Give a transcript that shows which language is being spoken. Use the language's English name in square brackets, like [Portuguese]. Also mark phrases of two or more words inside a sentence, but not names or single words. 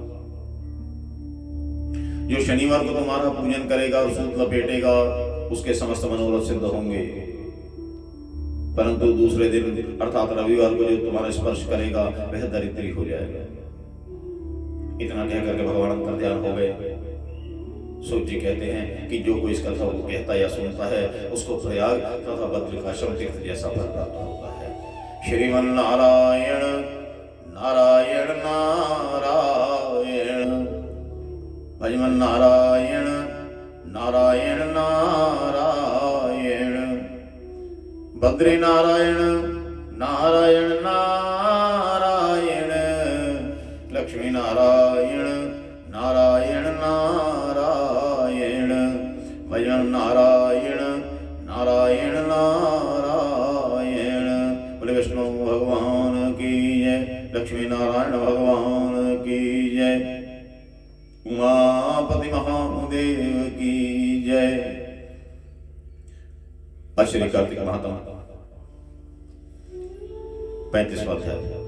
[Hindi] जो शनिवार को तुम्हारा पूजन करेगा और सूत लपेटेगा उसके समस्त मनोरथ सिद्ध होंगे, परंतु दूसरे दिन अर्थात रविवार को जो तुम्हारा स्पर्श करेगा वह दरिद्री हो जाएगा। इतना कह करके भगवान अंतर्ध्यान हो गए। सूत जी कहते हैं कि जो कोई इस कथा को कहता या सुनता है उसको प्रयाग तथा बद्रिकाश्रम तीर्थ जैसा फल प्राप्त होता है। श्रीमन नारायण नारायण नारायण, भजमन नारायण नारायण नारायण, बद्री नारायण नारायण नारायण, लक्ष्मी नारायण नारायण नारायण, भजन नारायण नारायण नारायण। बोले विष्णु भगवान की जय, लक्ष्मी नारायण भगवान की जय, उमापति महादेव की जय। श्री कार्तिक महात्म 35वां अध्याय।